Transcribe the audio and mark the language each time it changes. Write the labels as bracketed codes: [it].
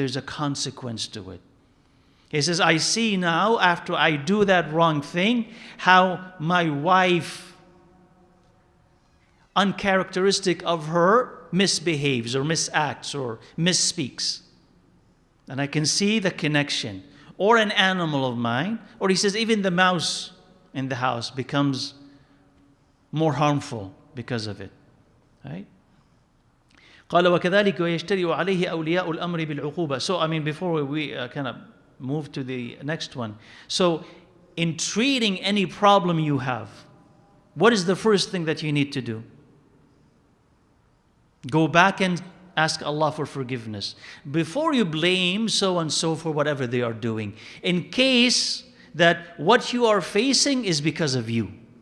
[en] There's a consequence to it. He says, I see now, after I do that wrong thing, how my wife, uncharacteristic of her, misbehaves or misacts or misspeaks. And I can see the connection. Or an animal of mine, or he says even the mouse in the house becomes more harmful because of it. Right? [ar] قال وكذلك ويجترئ عليه أولياء الأمر بالعقوبة. [en] So I mean, before we kind of move to the next one. So in treating any problem you have, what is the first thing that you need to do? Go back and ask Allah for forgiveness before you blame so and so for whatever they are doing, in case that what you are facing is because of you.